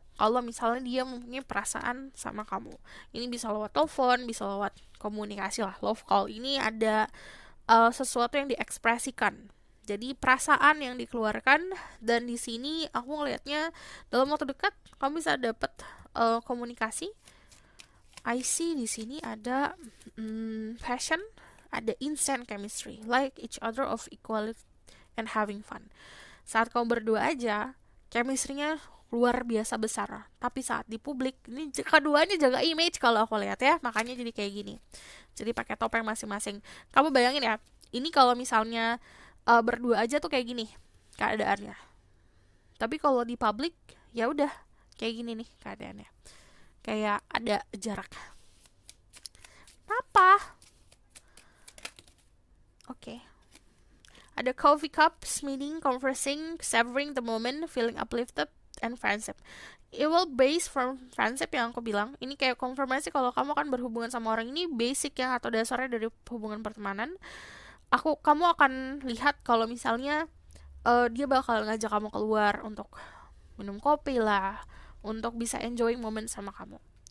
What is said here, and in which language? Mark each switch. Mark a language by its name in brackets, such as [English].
[Indonesian] kalau misalnya dia mempunyai perasaan sama kamu. Ini bisa lewat telepon, bisa lewat komunikasi lah. Love call ini ada sesuatu yang diekspresikan. Jadi perasaan yang dikeluarkan, dan di sini aku ngelihatnya dalam waktu dekat kamu bisa dapat komunikasi. [English] I see [Indonesian] di sini ada [English] passion, ada instant chemistry, like each other of equality and having fun. [Indonesian] Saat kamu berdua aja, chemistry-nya luar biasa besar. Tapi saat di publik, ini keduanya jaga image kalau aku lihat ya, makanya jadi kayak gini. Jadi pakai topeng masing-masing. Kamu bayangin ya, ini kalau misalnya berdua aja tuh kayak gini keadaannya. Tapi kalau di publik, ya udah kayak gini nih keadaannya. Kayak ada jarak. Apa? Oke. Ada [English] coffee cups, meeting, conversing, savoring the moment, feeling uplifted, and friendship. It will base from friendship [Indonesian] yang aku bilang. Ini kayak konfirmasi kalau kamu akan berhubungan sama orang ini, basic ya atau dasarnya dari hubungan pertemanan. Kamu akan lihat kalau misalnya dia bakal ngajak kamu keluar untuk minum kopi lah, untuk bisa enjoying moment sama kamu.